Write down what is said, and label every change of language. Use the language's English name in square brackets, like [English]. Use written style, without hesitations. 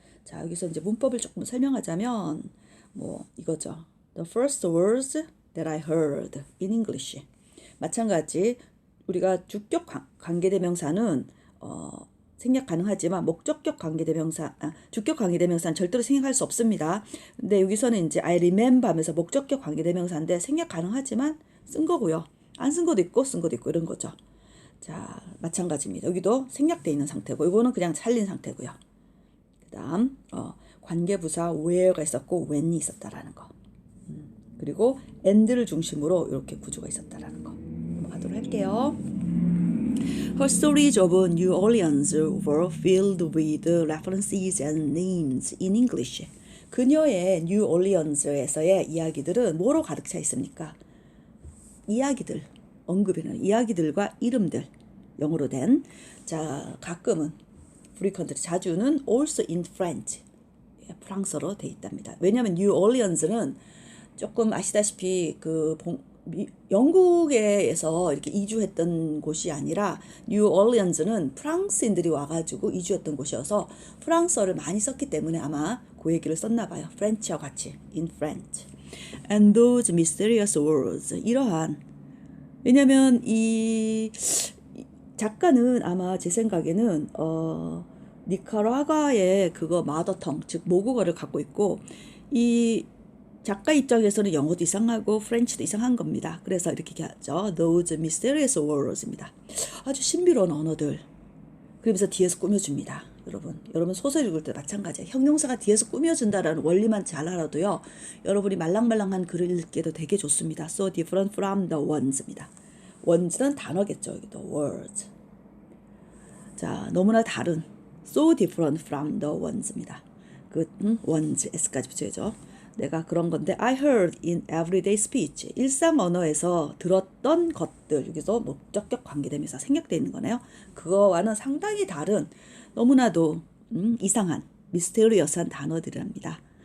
[Korean] 자, 여기서 이제 문법을 조금 설명하자면 뭐 이거죠. [English] The first words that I heard in English. [Korean] 마찬가지 우리가 주격 관계대명사는 생략 가능하지만 목적격 관계대명사, 주격 관계대명사는 절대로 생략할 수 없습니다. 근데 여기서는 이제 I remember 하면서 목적격 관계대명사인데 생략 가능하지만 쓴 거고요. 안 쓴 것도 있고 쓴 것도 있고 이런 거죠. 자, 마찬가지입니다. 여기도 생략되어 있는 상태고 이거는 그냥 살린 상태고요. 그 다음 관계부사 where가 있었고 when이 있었다라는 거. 그리고 and를 중심으로 이렇게 구조가 있었다라는 거. 넘어가도록 할게요. [English] Her stories of New Orleans were filled with references and names in English. [Korean] 그녀의 New Orleans에서의 이야기들은 뭐로 가득 차 있습니까? 이야기들, 언급이나 이야기들과 이름들, 영어로 된. 자, 가끔은 frequently 자주는 [English] also in French [Korean] 프랑스어로 돼 있답니다. 왜냐하면 뉴 올리언즈는 조금 아시다시피 영국에서 이렇게 이주했던 곳이 아니라 뉴 올리언즈는 프랑스인들이 와가지고 이주했던 곳이어서 프랑스어를 많이 썼기 때문에 아마 그 얘기를 썼나 봐요. 프렌치와 같이 [English] in French. And those mysterious words. [Korean] 이러한 왜냐면 이 작가는 아마 제 생각에는 니카라과의 그거 마더텅 즉 모국어를 갖고 있고 이 작가 입장에서는 영어도 이상하고 프렌치도 이상한 겁니다. 그래서 이렇게 하죠. [English] Those mysterious words입니다. [Korean] 아주 신비로운 언어들. 그러면서 뒤에서 꾸며줍니다. 여러분 소설 읽을 때 마찬가지예요. 형용사가 뒤에서 꾸며준다라는 원리만 잘 알아도요. 여러분이 말랑말랑한 글을 읽기도 되게 좋습니다. [English] So different from the ones입니다. [Korean] ones는 단어겠죠. 여기도 words. 자, 너무나 다른 [English] so different from the ones [Korean] 입니다. ones s까지 붙여야죠. 내가 그런 건데 [English] I heard in everyday speech [Korean] 일상 언어에서 들었던 것들 여기서 목적격 관계되면서 생략되어 있는 거네요. 그거와는 상당히 다른 너무나도 이상한 미스테리어스한 단어들이랍니다.